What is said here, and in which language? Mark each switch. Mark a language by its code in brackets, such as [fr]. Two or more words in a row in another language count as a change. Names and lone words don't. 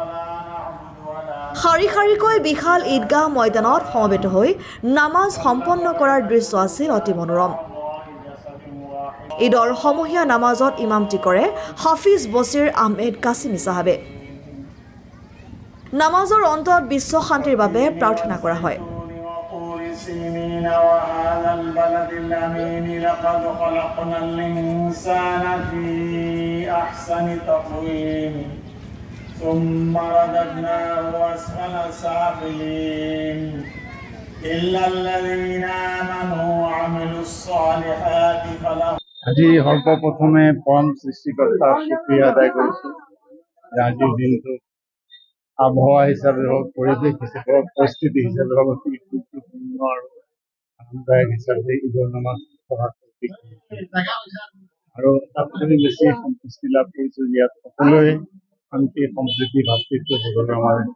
[as] শাৰী শাৰীকৈ বিশাল ঈদগাহ ময়দানত সমবেত হৈ নামাজ সম্পন্ন কৰাৰ দৃশ্য আছিল অতি মনোৰম। ঈদৰ সমূহীয়া নামাজত ইমামতি কৰে হাফিজ বছিৰ আহমেদ কাছিমি চাহাবে। নামাজৰ অন্তত বিশ্ব শান্তিৰ বাবে প্ৰাৰ্থনা কৰা হয়। [ar] وهذا البلد الأمين لقد خلقنا الإنسان في أحسن تقويم ثم رددناه أسفل سافلين إلا الذين آمنوا وعملوا الصالحات فلهم [as] আজি সৰ্বপ্ৰথমে পৰম সৃষ্টিকৰ্তাৰ শুক্ৰিয়া আদায় কৰিছোঁ যে আজিৰ দিনটো আবহাওয়া হিচাপে হওক, পৰিৱেশ হিচাপে হওক, পৰিস্থিতি হিচাপে হওক অতি গুৰুত্বপূৰ্ণ আৰু আনন্দদায়ক হিচাপে ঈদৰ নামাজ পঢ়াৰ আৰু তাতকৈ বেছি সন্তুষ্টি লাভ কৰিছোঁ ইয়াত সকলোৱে শান্তি সম্প্ৰীতি ভাতৃত্ববোধৰে আমাৰ